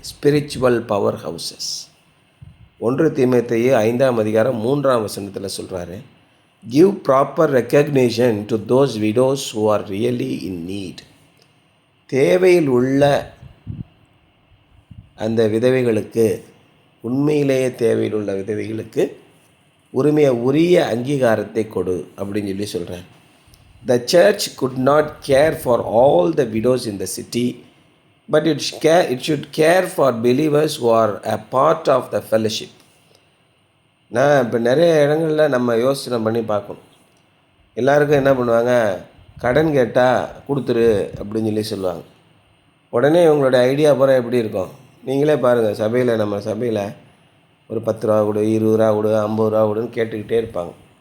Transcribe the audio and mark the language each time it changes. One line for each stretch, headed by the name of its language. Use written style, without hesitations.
English: Spiritual power houses.
Tamil: 1 தீமோத்தேயு 5ஆம் அதிகாரம் 3ஆம் வசனத்தில் சொல்கிறாரு,
English: Give proper recognition to those widows who are really in need.
Tamil: தேவையில் உள்ள அந்த விதவைகளுக்கு, உண்மையிலேயே தேவையில் உள்ள விதவைகளுக்கு உரிய அங்கீகாரத்தை கொடு அப்படின்னு சொல்லி சொல்கிறார்.
English: The church could not care for all the widows in the city, but it should care for believers who are a part of the fellowship.
Tamil: நான் இப்போ நிறைய இடங்களில் நம்ம யோசனை பண்ணி பார்க்கணும். எல்லாருக்கும் என்ன பண்ணுவாங்க? கடன் கேட்டால் கொடுத்துரு அப்படின்னு சொல்லி சொல்லுவாங்க. உடனே உங்களோட ஐடியா பூரா எப்படி இருக்கும்? நீங்களே பாருங்கள், சபையில், நம்ம சபையில் ஒரு 10 ரூபா கொடு, 20 ரூபா கொடு, 50 ரூபா கொடுன்னு கேட்டுக்கிட்டே இருப்பாங்க.